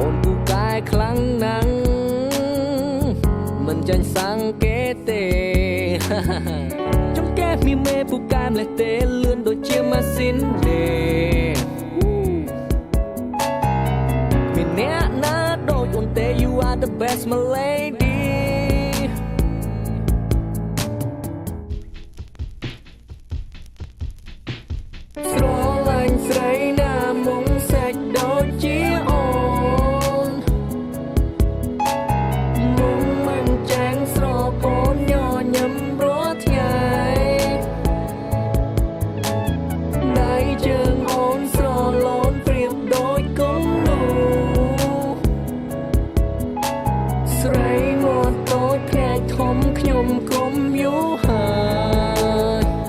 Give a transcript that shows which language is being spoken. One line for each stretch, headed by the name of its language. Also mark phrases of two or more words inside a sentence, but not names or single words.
Khmer: នពូកែខ្លាំងណាស់មិនចាញ់សង្កេតទេចំកែមានមេពូកែម្លេះទេលឿនដូចជាម៉ាស៊ីនទេមានអ្នកណាដូចអូនទេ
English: You are the best my lady
Khmer: ស្រឡាញ់ស្រីណាមុំសេចដូចជាអូន មុំមិនចាញ់ស្រពោនញញឹមរាល់ថ្ងៃដៃជើងអូនស្រលូនប្រៀបដូចគំនូស្រីមកតូចភ្នែកធំខ្ញុំគុំយូរហើយ